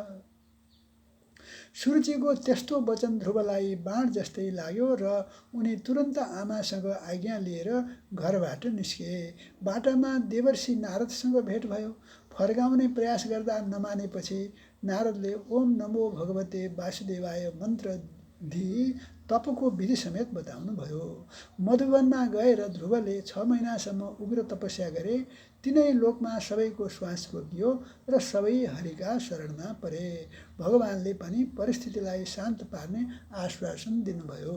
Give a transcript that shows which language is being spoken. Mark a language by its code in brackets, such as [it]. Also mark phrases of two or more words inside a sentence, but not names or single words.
[ne] सुरुचिको त्यस्तो वचन ध्रुवलाई बाण जस्तै लाग्यो र उनी तुरन्त आमासँग आज्ञा लिएर घरबाट निस्के। बाटामा देवर्षि नारदसँग भेट भयो। फर्काउने प्रयास गर्दा नमानेपछि नारदले [sa] ओम नमो भगवते वासुदेवाय [ne] मन्त्र दिई तपको विधि समेत बताउनुभयो। मधुवनमा गएर ध्रुवले 6 महिनासम्म उग्र तपस्या गरे। तिनै लोकमा सबैको श्वास रोकियो र सबै हरिका शरणमा परे। भगवानले पनि परिस्थितिलाई शान्त पार्ने आश्वासन दिनुभयो।